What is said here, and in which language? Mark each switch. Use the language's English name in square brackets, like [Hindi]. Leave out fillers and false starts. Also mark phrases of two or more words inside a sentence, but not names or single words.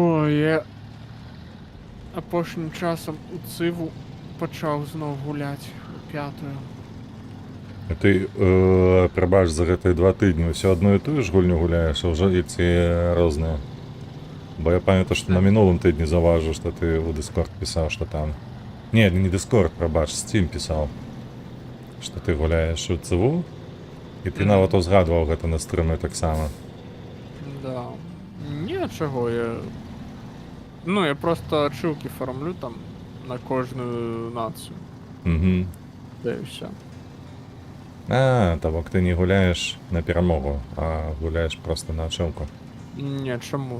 [Ukrainian] я апошнім часом у циву почав знов гуляти п'ятою. А ти, [Belarusian] прибач, за гэтыя 2 тыдні ўсё одну і тую ж гульню гуляеш, а ўжо і ці розныя? Бо я памятаю, што на мінулым тыдні заўважыў, што ты ў Discord пісаў, што там... Не, не Discord, прабач, Steam пісаў. Што ты гуляеш у циву, і ты нават узгадваў гэта на стрыме таксама. Да. [Ukrainian] Ні, чого, я... Ну, я просто ачивки фармлю там на кожную націю. Угу. Да і все. А, табак ти не гуляєш на перемогу, а гуляєш просто на ачивку. Ні, чому?